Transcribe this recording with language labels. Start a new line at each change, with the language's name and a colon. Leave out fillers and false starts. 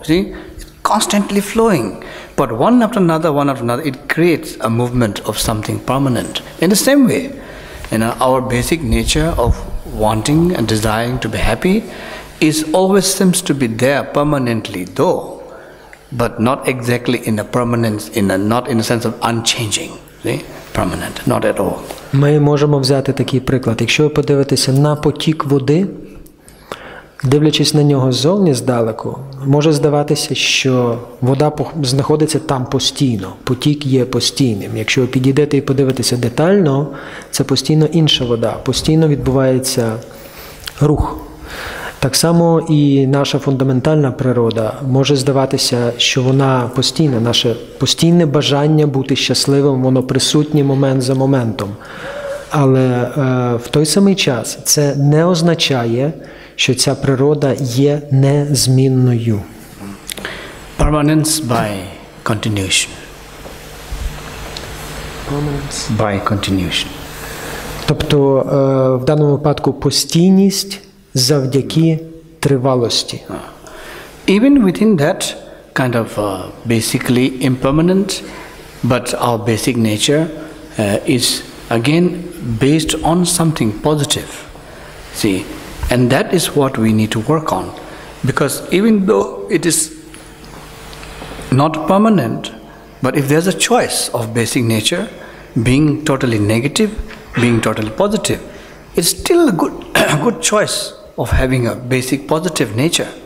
English: See, it's constantly flowing. But one after another, it creates a movement of something permanent. In the same way, you know, our basic nature of wanting and desiring to be happy is always seems to be there permanently, though, but not exactly in a permanence, not in a sense of unchanging. Permanent, not at all.
Ukrainian: Ми можемо взяти такий приклад. Якщо ви подивитеся на потік води, дивлячись на нього ззовні здалеку, може здаватися, що вода знаходиться там постійно, потік є постійним. Якщо ви підійдете і подивитеся детально, це постійно інша вода, постійно відбувається рух. Так само і наша фундаментальна природа може здаватися, що вона постійна, наше постійне бажання бути щасливим, воно присутнє момент за моментом. Але в той самий час це не означає, що ця природа є незмінною.
English: Permanence by continuation. By continuation.
Ukrainian: Тобто в даному випадку постійність завдяки тривалості.
English: Even within that kind of basically impermanent, but our basic nature is again based on something positive. See, and that is what we need to work on, because even though it is not permanent, but if there's a choice of basic nature being totally negative, being totally positive, it's still a good choice of having a basic positive nature.